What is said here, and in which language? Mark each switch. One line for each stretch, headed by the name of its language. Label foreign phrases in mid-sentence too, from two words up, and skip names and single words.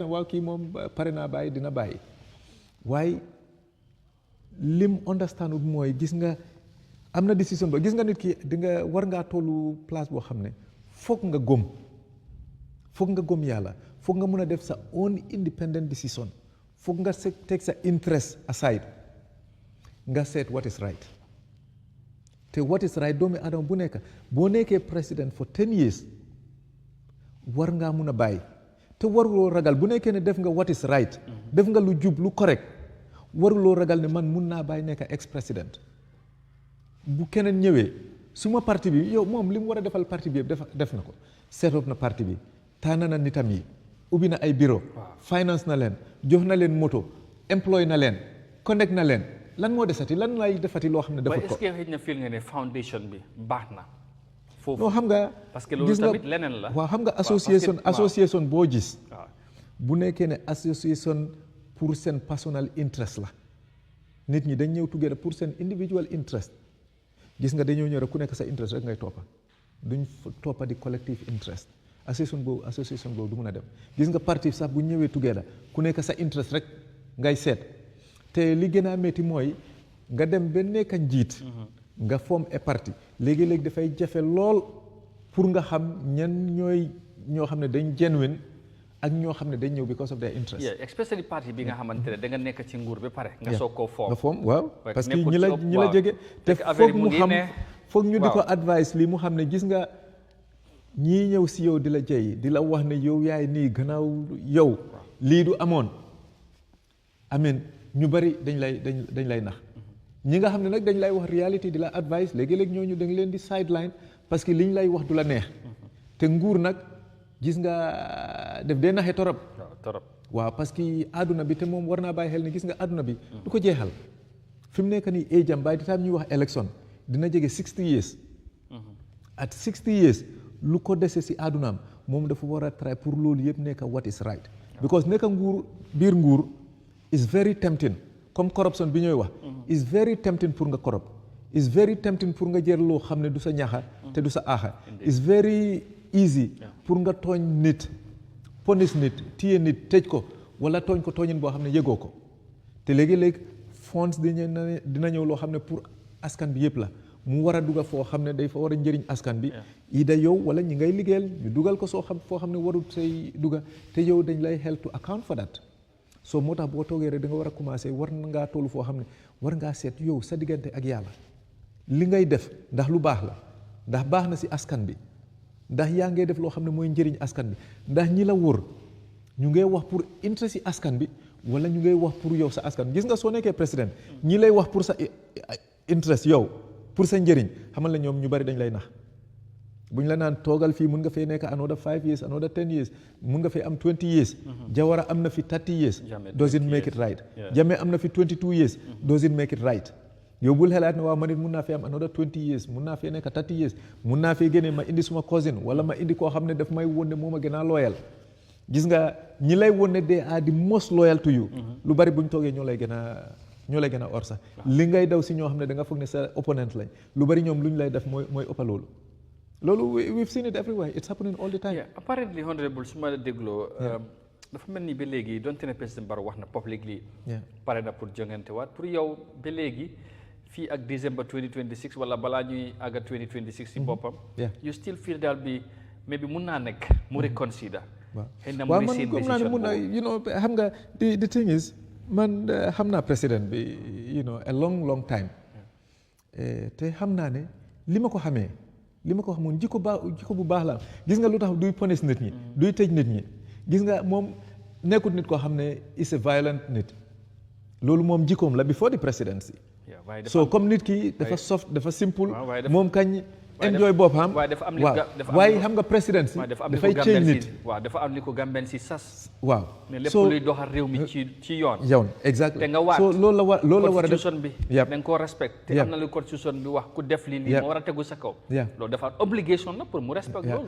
Wolof: waaw kii moom pare naa bàyyi dina bàyyi waaye lim understand mooy gis nga am na décision ba gis nga nit ki di nga war ngaa tollu place boo xam ne foog nga gëm yàlla foog nga mun a def sa
English: own independent decision
Wolof: foog nga take sa
English: interest aside
Wolof: nga seet
English: what is right
Wolof: te
English: what is right
Wolof: doomi adama bu nekk boo nekkee président for 10 years war ngaa mun a bàyyi te waruloo ragal bu nekkee ne def nga
English: what is right
Wolof: def nga lu jub lu correct waruloo ragal ne man mun naa bàyyi nekk
French: ex président
Wolof: bu keneen ñëwee suma parti bi yow moom li mu war a defal parti bi yëpp def na ko
English: set up
Wolof: na parti bi tànn na nitam yi ubbi na ay bureau finance na leen jox na leen moto employé na leen connect na leen lan moo desati lan lay defati loo xam ne defut ko.
French: est-ce que
Wolof: xëy na feel nga ne foundation bi baax na foofu. non xam nga
French: parce que
Wolof: loolu tamit leneen la. waaw xam nga association boo gis. bu nekkee ne association pour seen
English: personal interest
Wolof: la nit ñi dañ ñëw together pour seen
English: individual interest
Wolof: gis nga dañoo ñëw rek ku nekk sa interest rek ngay toppa duñ toppa di
English: collective interest
Wolof: association boobu du mun a dem gis nga parti sax bu ñëwee together ku nekk sa interest rek ngay seet te li gën a métti mooy nga dem ba nekk njiit nga form a parti léegi-léegi dafay jafe lool pour nga xam ñan ñoo xam ne dañ genuine ak ñoo xam ne dañ ñëw
English: because of their interest.
Wolof: especially parti bi nga xamante ne da nga nekk ci nguur ba pare. nga soog koo foom nga foom waaw
French: parce que
Wolof: ñi la jege. te foog mu xam foog ñu di ko advice lii mu xam ne gis nga ñii ñëw si yow di la jey di la wax ne yow yaay nii gannaaw yow lii du amoon amin ñu bari dañ lay nax ñi nga xam ne nag dañ lay wax reality di la advice léegi-léegi ñooñu da nga leen di sideline
French: parce que
Wolof: liñ lay wax du la neex te nguur nag gis nga def dee naxe torop waaw parce que àdduna bi te moom war naa bàyyi xel ne gis nga àdduna bi du ko jeexal fi mu nekk nii age-am
English: by the time
Wolof: ñuy wax élection dina jege
English: 60 years at 60 years
Wolof: lu ko dese si àddunaam moom dafa war a try pour loolu yëpp nekk
English: what is right because
Wolof: nekk nguur biir nguur
English: is very tempting
French: comme corruption
Wolof: bi ñooy wax
English: is very tempting
Wolof: pour nga corrupt
English: is very tempting
Wolof: pour nga jël loo xam ne du sa ñaxa te du sa aaxa
English: is very easy
Wolof: pour nga tooñ nit punish nit téye nit tëj ko wala tooñ ko tooñin boo xam ne yëgoo ko te léegi-léegi fonds dina ñëw loo xam ne pour askan bi yëpp la mu war a dugal foo xam ne day fa war a njëriñ askan bi ida yow wala ñi ngay liggéeyal ñu dugal ko foo xam ne warul say duga te yow dañ lay
English: help to account for that so
Wolof: moo tax boo toogee rek da nga war a commencé war ngaa toll foo xam ne war ngaa seet yow sa diggante ak yàlla li ngay def ndax lu baax la ndax baax na si askan bi ndax yaa ngay def loo xam ne mooy njëriñ askan bi ndax ñi la wër ñu ngay wax
French: pour intérêt
Wolof: si askan bi wala ñu ngay wax pour yow sa askan gis nga soo nekkee président ñi lay wax pour sa interest yow pour sa njëriñ xamal la ñoom ñu bari dañ lay nax bu ñu la naan toogal fii mun nga fay nekk
English: another 5 years another 10 years
Wolof: mun nga fay am 20 years Jawara am na fi
English: 30 years doesn't make it right
Wolof: Jammeh am na fi
English: 22 years doesn't make it right
Wolof: yow bul xelaat ne waaw man it mun naa fee am
English: another 20 years
Wolof: mun naa fee nekk 30 years mun naa fee génnee ma indi suma cousin wala ma indi koo xam ne daf may won ne moo ma gën a loyal gis nga ñi lay won ne
English: they are the most loyal to you
Wolof: lu bari bu ñu toogee ñoo lay gën a or sax li ngay daw si ñoo xam ne da nga foog ne sa opponent lañ lu bari ñoom lu ñu lay def mooy ëppa loolu
English: we've seen it everywhere it's happening all the time.
Wolof: Apparently honorable su ma dégloo dafa mel ni ba léegi donte ne président Barrow wax na publicly pare na pour jongante waat pour yow ba léegi fii ak December 2026 wala balaa ñuy àgga 2026 si boppam
English: you still feel
Wolof: daal bi mais bi mun naa nekk mu reconsider xëy na mu seen décision mun na
English: you know
Wolof: xam nga
English: the thing is
Wolof: man xam naa président bi
English: you know a long time
Wolof: te xam naa ne li ma ko wax moom jikko bu baax la gis nga lu tax duy punish nit ñi duy tëj nit ñi gis nga moom nekkut nit koo xam ne
English: is a violent
Wolof: nit loolu moom jikkoom la
English: before the presidency so
Wolof: comme nit ki dafa soft dafa simple moom kañ enjoy boppam waaye xam nga presidency dafay change nit dafa am li ko Gambien si sas waaw ne lépp luy doxal réew mi ci yoon exactly te nga waat so loolu la war a def constitution bi da nga koo respect te am na lu constitution bi wax ku def lii moo war a tegu sa kaw loolu dafa obligation la pour mu respect loolu